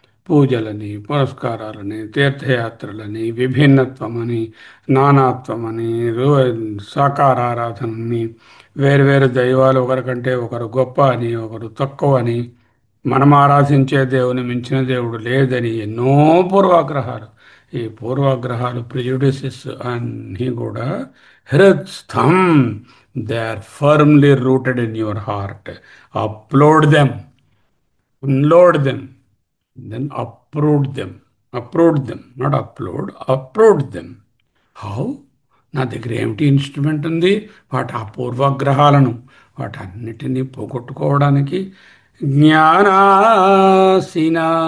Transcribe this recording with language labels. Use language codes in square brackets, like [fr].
[te] పూజలని, పురస్కారాలని, తీర్థయాత్రలని, విభిన్నత్వమని, నానాత్వమని, సాకారారాధనని, వేరువేరు దైవాలు ఒకరికంటే ఒకరు గొప్ప అని, ఒకరు తక్కువ అని, మనం ఆరాధించే దేవుని మించిన దేవుడు లేదని ఎన్నో పూర్వాగ్రహాలు. ఈ పూర్వాగ్రహాలు ప్రిజుడిసెస్ అన్నీ కూడా హృత్స్థం. [en] They are firmly rooted in your heart. Upload them, unload them, then uproot them, not upload, uproot them. How? [te] నా దగ్గర ఏమిటి ఇన్స్ట్రుమెంట్ ఉంది? వాటి ఆ పూర్వగ్రహాలను వాటన్నిటినీ పోగొట్టుకోవడానికి జ్ఞానాసిన.